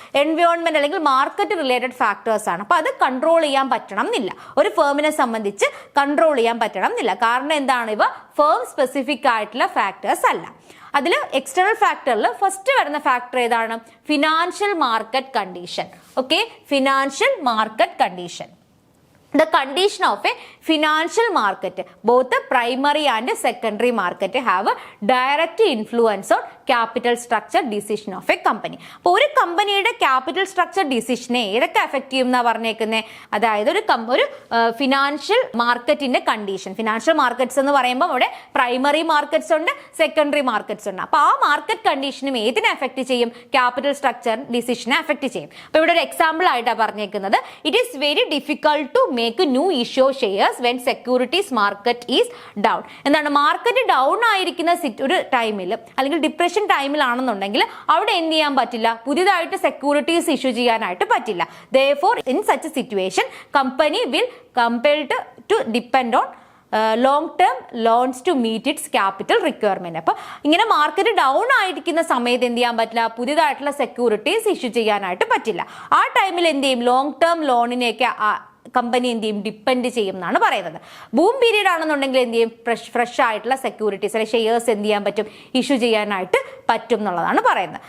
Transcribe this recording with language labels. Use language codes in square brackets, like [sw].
[ml] Environment അല്ലെങ്കിൽ market related factors ആണ്. അപ്പൊ അത് കൺട്രോൾ ചെയ്യാൻ പറ്റണം എന്നില്ല. ഒരു ഫേമിനെ സംബന്ധിച്ച് കൺട്രോൾ ചെയ്യാൻ പറ്റണം എന്നില്ല. കാരണം എന്താണ്? ഇവ ഫേം സ്പെസിഫിക് ആയിട്ടുള്ള ഫാക്ടേഴ്സ് അല്ല. അതിൽ എക്സ്റ്റേണൽ ഫാക്ടറിൽ ഫസ്റ്റ് വരുന്ന ഫാക്ടർ ഏതാണ്? [en] Financial market condition. Okay, financial market condition. The condition of a financial market, both the primary and secondary market, have a direct influence on capital structure decision of a company. [ml] അപ്പോൾ ഒരു കമ്പനിയുടെ capital structure ഡിസിഷനെ ഏതൊക്കെ affect ചെയ്യും എന്നാ പറഞ്ഞേക്കുന്നത്? അതായത് ഒരു financial മാർക്കറ്റിന്റെ കണ്ടീഷൻ. ഫിനാൻഷ്യൽ മാർക്കറ്റ്സ് എന്ന് പറയുമ്പോൾ അവിടെ പ്രൈമറി മാർക്കറ്റ്സ് ഉണ്ട്, സെക്കൻഡറി മാർക്കറ്റ്സ് ഉണ്ട്. അപ്പോൾ ആ മാർക്കറ്റ് കണ്ടീഷനും ഏതിനെ അഫക്റ്റ് ചെയ്യും? ക്യാപിറ്റൽ സ്ട്രക്ചർ ഡിസിഷനെ അഫക്റ്റ് ചെയ്യും. അപ്പോൾ ഇവിടെ ഒരു എക്സാമ്പിൾ ആയിട്ടാണ് പറഞ്ഞേക്കുന്നത്. [en] It is very difficult to make new issue shares when securities market is down. [ml] എന്താണ്? മാർക്കറ്റ് ഡൗൺ ആയിരിക്കുന്ന ഒരു ടൈമിൽ അല്ലെങ്കിൽ ഡിപ്രഷൻ ടൈമിലാണെന്നുണ്ടെങ്കിൽ അവിടെ എന്ത് ചെയ്യാൻ പറ്റില്ല? പുതിയതായിട്ട് സെക്യൂരിറ്റീസ് ഇഷ്യൂ ചെയ്യാനായിട്ട് പറ്റില്ല. [en] Therefore, in such a situation, company will compelled to depend on long term loans to meet its capital requirement. [ml] അപ്പൊ ഇങ്ങനെ മാർക്കറ്റ് ഡൗൺ ആയിരിക്കുന്ന സമയത്ത് എന്ത് ചെയ്യാൻ പറ്റില്ല? പുതിയതായിട്ടുള്ള സെക്യൂരിറ്റീസ് ഇഷ്യൂ ചെയ്യാനായിട്ട് പറ്റില്ല. ആ ടൈമിൽ എന്ത് ചെയ്യും? ലോങ് ടേം ലോണിനെയൊക്കെ കമ്പനി എന്ത് ചെയ്യും? ഡിപ്പെൻഡ് ചെയ്യും എന്നാണ് പറയുന്നത്. ബൂം പീരീഡ് ആണെന്നുണ്ടെങ്കിൽ എന്ത് ചെയ്യും? ഫ്രഷ് ആയിട്ടുള്ള സെക്യൂരിറ്റീസ് അല്ലെങ്കിൽ ഷെയർസ് എന്ത് ചെയ്യാൻ പറ്റും? ഇഷ്യൂ ചെയ്യാനായിട്ട് പറ്റും എന്നുള്ളതാണ് പറയുന്നത്.